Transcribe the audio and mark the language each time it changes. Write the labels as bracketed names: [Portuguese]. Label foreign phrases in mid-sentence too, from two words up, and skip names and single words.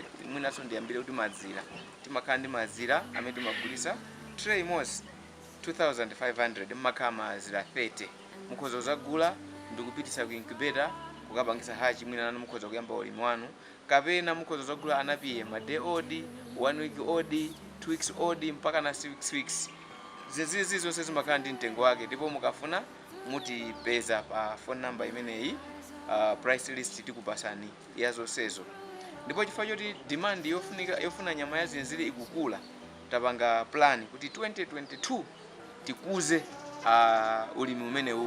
[Nyanja] Mwinaso ndiyambire kuti mazira timakhala ndi mazira amene timagulisa tray imodzi 2500 mmakhala mazira 30. Mukhoza zagula ndikupitisa ku incubator kukapangisa hachi. Mwina nanu mukhoza kuyamba ulimi wanu, kapena mukhoza zagula anapiye ma [English] day old, 1 week old, 2 weeks old [Nyanja] mpaka na 6 weeks. Zizi zonse zimakhala ndi mtengo wake. Ndipo mukafuna mutipeza pa [English] phone number [Nyanja] imeneyi, [English] price list [Nyanja] tikupasani ya zonsezo. Ndipo chifukwa choti demand yofuna nyama ya zinziri ikukula, tapanga plan kuti 2022 tikuze ulimi umenewu.